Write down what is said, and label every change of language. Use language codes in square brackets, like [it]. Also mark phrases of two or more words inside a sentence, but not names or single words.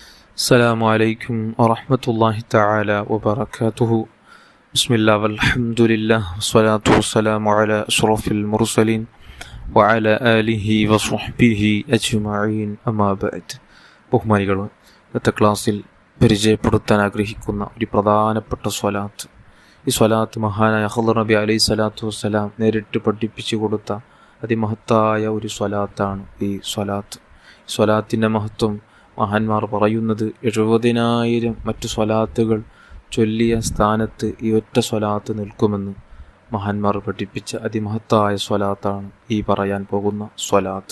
[ar] السلام عليكم ورحمة الله تعالى وبركاته. بسم الله والحمد لله والصلاة والسلام على أشرف المرسلين وعلى آله وصحبه أجمعين أما بعد. [ml] ബഹുമാനികളെ, ഇന്നത്തെ ക്ലാസ്സിൽ പരിചയപ്പെടുത്താൻ ആഗ്രഹിക്കുന്ന ഒരു പ്രധാനപ്പെട്ട സ്വലാത്ത്. ഈ സ്വലാത്ത് മഹാനായ ഖദർ നബി [ar] عليه الصلاة والسلام [ml] നേരിട്ട് പഠിപ്പിച്ചു കൊടുത്ത അതിമഹത്തായ ഒരു സ്വലാത്താണ് ഈ സ്വലാത്ത്. സ്വലാത്തിൻ്റെ മഹത്വം മഹാന്മാർ പറയുന്നത് 70,000 മറ്റു സ്വലാത്തുകൾ ചൊല്ലിയ സ്ഥാനത്ത് ഈ ഒറ്റ സ്വലാത്ത് നിൽക്കുമെന്ന് മഹാന്മാർ പഠിപ്പിച്ച അതിമഹത്തായ സ്വലാത്താണ് ഈ പറയാൻ പോകുന്ന സ്വലാത്ത്.